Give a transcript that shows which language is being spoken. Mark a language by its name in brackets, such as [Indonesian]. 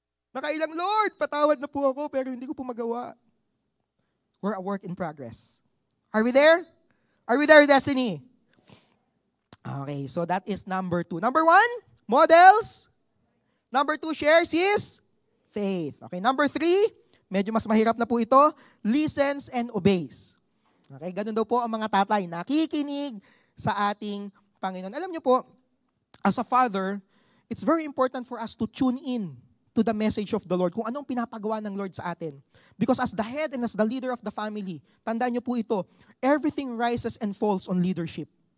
[Filipino] Nakailang, Lord, patawad na po ako, pero hindi ko po magawa. [English] We're a work in progress. Are we there? Are we there, Destiny? Okay, so that is number 2. Number 1, models. Number 2, shares his faith. [Filipino] Okay, number 3, medyo mas mahirap na po ito, [English] listens and obeys. [Filipino] Okay, ganun daw po ang mga tatay, nakikinig sa ating Panginoon. [English] Alam niyo po, as a father, it's very important for us to tune in to the message of the Lord, [Filipino] kung anong pinapagawa ng Lord sa atin. [English] Because as the head and as the leader of the family, [Filipino] tandaan niyo po ito, [English] everything rises and falls on leadership.